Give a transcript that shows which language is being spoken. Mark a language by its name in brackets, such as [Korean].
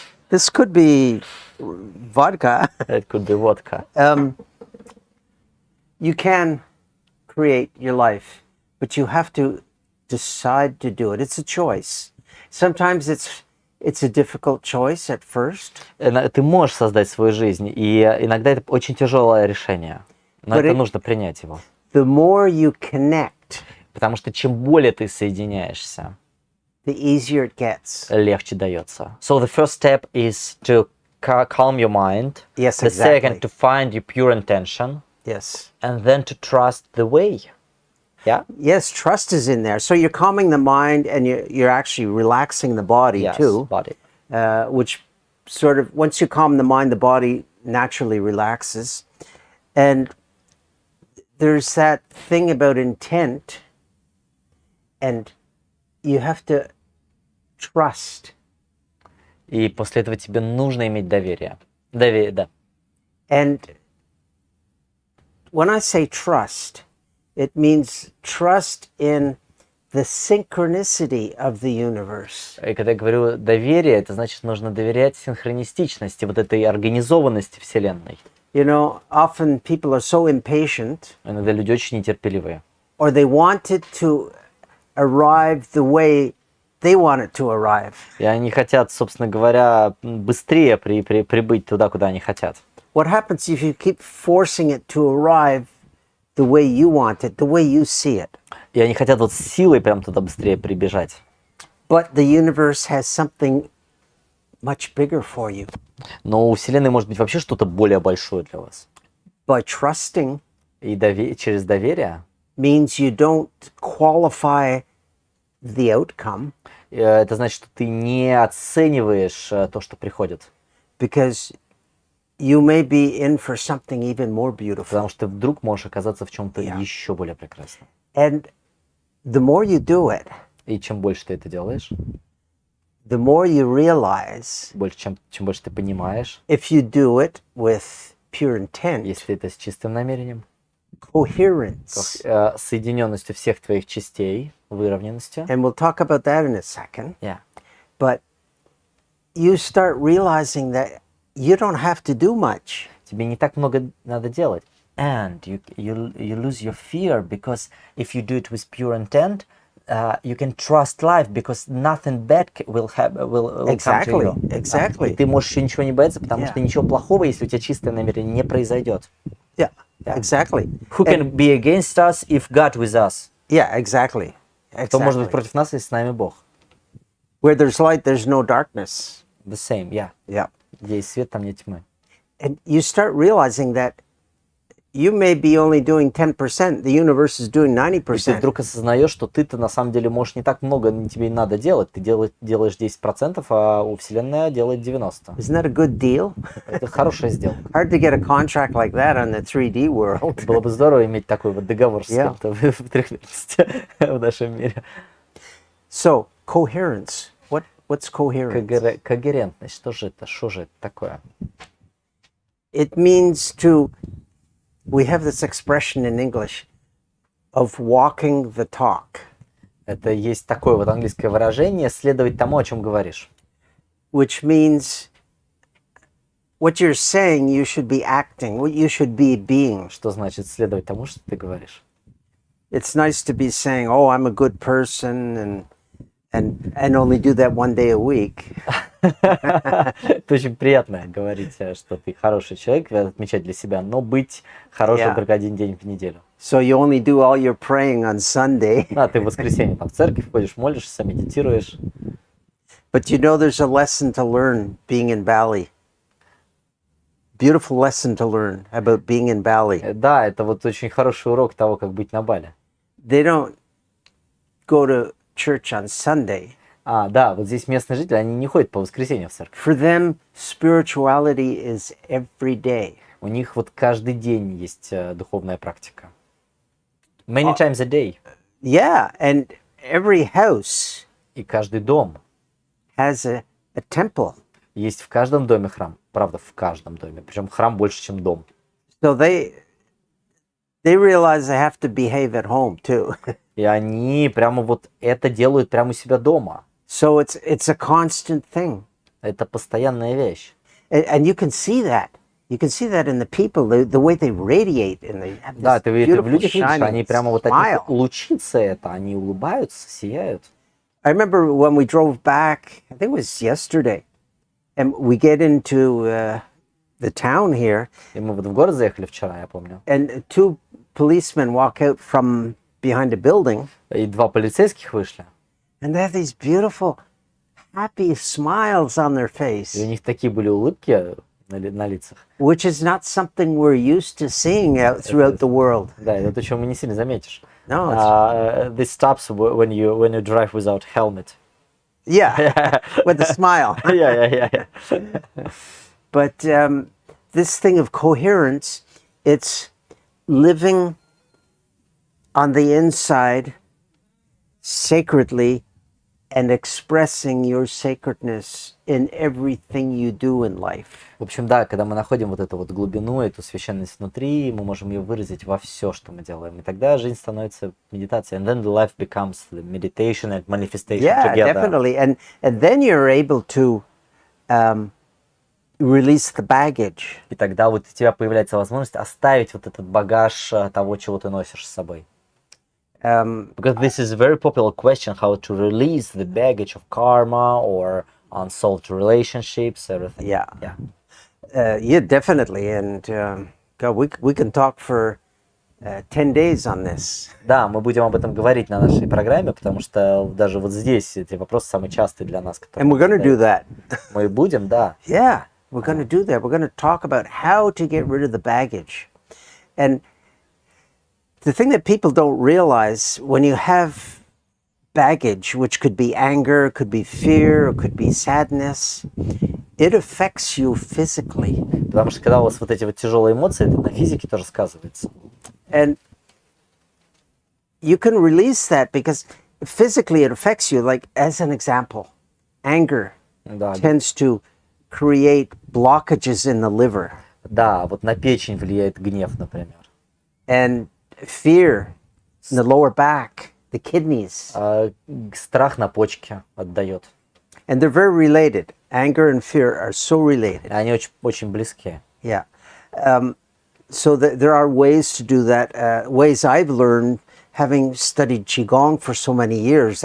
[English] This could be vodka. It could be vodka. You can create your life, but you have to decide to do it. It's a choice. Sometimes it's a difficult choice at first. [Russian] Ты можешь создать свою жизнь, и иногда это очень тяжелое решение, но это нужно принять его. [English] The more you connect, [Russian] Потому что чем более ты соединяешься, [English] the easier it gets. [Russian] легче дается. [English] So the first step is to calm your mind. Yes, The exactly. second, to find your pure intention. Yes. And then to trust the way. Yeah? Yes, trust is in there. So you're calming the mind and you're actually relaxing the body Yes, too. body. Which sort of, once you calm the mind, the body naturally relaxes. And there's that thing about intent, and you have to trust. [Russian] И после этого тебе нужно иметь доверие. Доверие, да. [English] And when I say trust, it means trust in the synchronicity of the universe. [Russian] И когда я говорю доверие, это значит, нужно доверять синхронистичности, вот этой организованности Вселенной. [English] You know, often people are so impatient, [Russian] Иногда люди очень нетерпеливые. [English] or they want it to arrive the way they want it to arrive. [Russian] И они хотят, собственно говоря, быстрее прибыть туда, куда они хотят. [English] What happens if you keep forcing it to arrive the way you want it, the way you see it? [Russian] И они хотят вот с силой прям туда быстрее прибежать. [English] But the universe has something much bigger for you. [Russian] Но у Вселенной может быть вообще что-то более большое для вас. [English] By trusting [Russian] И через доверие [English] means you don't qualify the outcome, [Russian] это значит, что ты не оцениваешь то, что приходит. [English] because you may be in for something even more beautiful. [Russian] Потому что ты вдруг можешь оказаться в чем-то [English] Yeah. [Russian] еще более прекрасном. [English] And the more you do it, [Russian] И чем больше ты это делаешь, [English] the more you realize [Russian] чем больше ты понимаешь, [English] if you do it with pure intent, [Russian] если это с чистым намерением, [English] coherence. [Russian] соединенностью всех твоих частей, выровненностью. [English] And we'll talk about that in a second. Yeah. But you start realizing that you don't have to do much. [Russian] Тебе не так много надо делать. [English] And you lose your fear, because if you do it with pure intent, you can trust life, because nothing bad will come to Exactly, you. exactly. [Russian] И ты можешь еще ничего не бояться, потому [English] Yeah. [Russian] что ничего плохого, если у тебя чистое намерение, не произойдет. [English] Yeah, Yeah. exactly. Who can be against us if God with us? Yeah, exactly. [Russian] Кто может быть [English] Exactly. [Russian] против нас, если с нами Бог? [English] Where there's light, there's no darkness. The same, yeah. Yeah. [Russian] Где есть свет, там нет тьмы. [English] And you start realizing that you may be only doing 10%, the universe is doing [Russian] И ты [English] 90%. [Russian] вдруг осознаешь, что ты-то на самом деле можешь не так много, тебе и надо делать. Ты делаешь 10%, а у Вселенная делает 90%. [English] Isn't that a good deal? [Russian] Это хорошая сделка. [English] Hard to get a contract like that on the 3D world. [Russian] Было бы здорово иметь такой вот договор с [English] Yeah. [Russian] кем-то в трехмерности в нашем мире. [English] So, coherence. What What's coherence? [Russian] Когерентность. Что же это? Что же это такое? [English] It means to, we have this expression in English of walking the talk, [Russian] Это есть такое вот английское выражение «следовать тому, о чем говоришь». [English] which means what you're saying, you should be acting, what you should be being. [Russian] Что значит следовать тому, что ты говоришь? [English] It's nice to be saying, oh, I'm a good person, and only do that one day a week. [Russian] Это очень приятно говорить, что ты хороший человек, отмечать для себя, но быть хорошим [English] Yeah. [Russian] только один день в неделю. [English] So you only do all your praying on Sunday. [Russian] Да, ты в воскресенье там в церковь ходишь, молишься, медитируешь. [English] But you know there's a lesson to learn being in Bali. Beautiful lesson to learn about being in Bali. [Russian] Да, это вот очень хороший урок того, как быть на Бали. [English] They don't go to church on Sunday. [Russian] Да, вот здесь местные жители, они не ходят по воскресеньям в церковь. [English] For them, spirituality is every day. У них вот каждый день есть духовная практика. Many times a day. Yeah, and every house [Russian] И каждый дом. [English] has a temple. [Russian] Есть в каждом доме храм. Правда, в каждом доме. Причем храм больше, чем дом. [English] So they realize they have to behave at home too. [Russian] И они прямо вот это делают прямо у себя дома. [English] So it's a constant thing. [Russian] Это постоянная вещь. [English] And you can see that. You can see that in the people, the way they radiate, and they have [Russian] Да, [English] this [Russian] ты это в [English] beautiful [Russian] людях видишь, [English] shining [Russian] они прямо вот от [English] smile. [Russian] них лучится это, они улыбаются, сияют. [English] I remember when we drove back, I think it was yesterday, and we get into the town here, [Russian] И мы вот в город заехали вчера, я помню. [English] and two policemen walk out from behind a building, [Russian] И два полицейских вышли. [English] and they have these beautiful, happy smiles on their [Russian] И [English] face, [Russian] у них такие были улыбки на лицах. [English] which is not something we're used to seeing out throughout the world. [Russian] Да, это то, чего мы не сильно заметишь. [English] No, it's, This stops when you drive without helmet. yeah, with a smile. Yeah. But this thing of coherence, it's living on the inside sacredly and expressing your sacredness in everything you do in life. [Russian] В общем, да, когда мы находим вот эту вот глубину, эту священность внутри, мы можем ее выразить во все, что мы делаем. И тогда жизнь становится медитацией. [English] And then the life becomes the meditation and manifestation Yeah, together. definitely. And then you're able to release the baggage. [Russian] И тогда вот у тебя появляется возможность оставить вот этот багаж того, чего ты носишь с собой. [English] Because this is a very popular question, how to release the baggage of karma or unsolved relationships, everything. Yeah. Yeah, definitely. And God, we can talk for 10 days on this. [Russian] Да, мы будем об этом говорить на нашей программе, потому что даже вот здесь эти вопросы самые частые для нас, которые [English] And we're going to do that. [Russian] мы будем, да. [English] Yeah, we're going to do that. We're going to talk about how to get rid of the baggage. And the thing that people don't realize, when you have baggage, which could be anger, could be fear, or could be sadness, it affects you physically. [Russian] Потому что когда у вас вот эти вот тяжелые эмоции, это на физике тоже сказывается. [English] And you can release that because physically it affects you. Like, as an example, anger [Russian] Да, [English] tends to create blockages in the liver. [Russian] да, вот на печень влияет гнев, например. [English] And fear in the lower back, the kidneys. [Russian] Страх на почке отдает. [English] And they're very related. Anger and fear are so related. [Russian] Они очень, очень близки. [English] Yeah. So there are ways to do that. Ways I've learned, having studied Qigong for so many years.